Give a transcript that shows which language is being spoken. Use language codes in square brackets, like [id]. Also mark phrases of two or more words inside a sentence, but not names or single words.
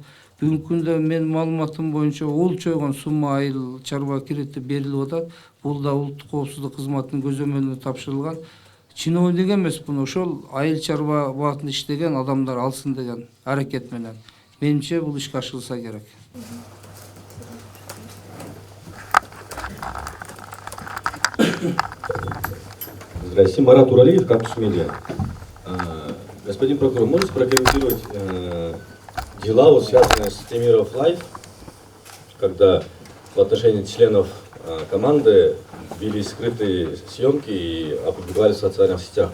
[ky] Бүгүнкү күндө менин маалыматым боюнча ол чойгон сумма айыл чарба кредити берилип атат. Бул да улуттук коопсуздук кызматынын көзөмөлүнө тапшырылган. Чиновник эмес буну, ошол айыл чарба багытында иштеген адамдар алсын деген аракет менен. Менимче бул ишке ашырылса керек. [ru] Здравствуйте, Марат Уралиев, Кампус Медиа. Господин прокурор, можете прокомментировать дела, вот, связанные с Темиров Лайф, когда в отношении членов команды велись скрытые съемки и опубликовали в социальных сетях?